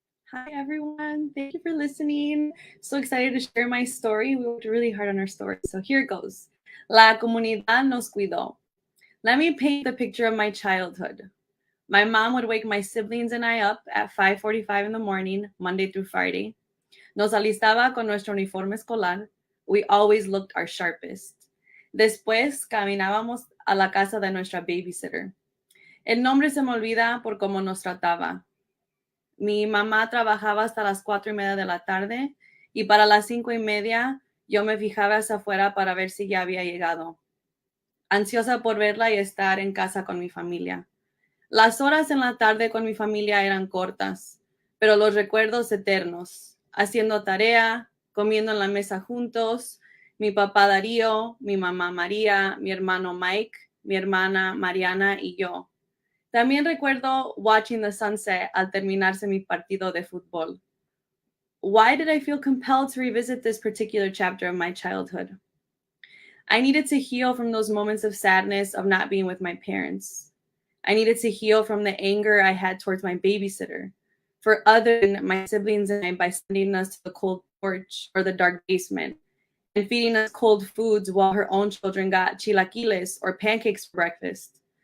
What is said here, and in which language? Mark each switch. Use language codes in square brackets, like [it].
[en] Hi, everyone. Thank you for listening. So excited to share my story. We worked really hard on our story. So here it goes. [es] La comunidad nos cuidó. [en] Let me paint the picture of my childhood. My mom would wake my siblings and I up at 5:45 in the morning, Monday through Friday. [es] Nos alistaba con nuestro uniforme escolar. [en] We always looked our sharpest. [es] Después caminábamos a la casa de nuestra babysitter. El nombre se me olvida por cómo nos trataba. Mi mamá trabajaba hasta las 4:30 de la tarde y para las 5:30 yo me fijaba hacia afuera para ver si ya había llegado, ansiosa por verla y estar en casa con mi familia. Las horas en la tarde con mi familia eran cortas, pero los recuerdos eternos, haciendo tarea, comiendo en la mesa juntos, mi papá Darío, mi mamá María, mi hermano Mike, mi hermana Mariana y yo. También recuerdo [en] watching the sunset [es] al terminarse mi partido de fútbol. [en] Why did I feel compelled to revisit this particular chapter of my childhood? I needed to heal from those moments of sadness of not being with my parents. I needed to heal from the anger I had towards my babysitter, for other than my siblings and I, by sending us to the cold porch or the dark basement and feeding us cold foods while her own children got chilaquiles or pancakes for breakfast.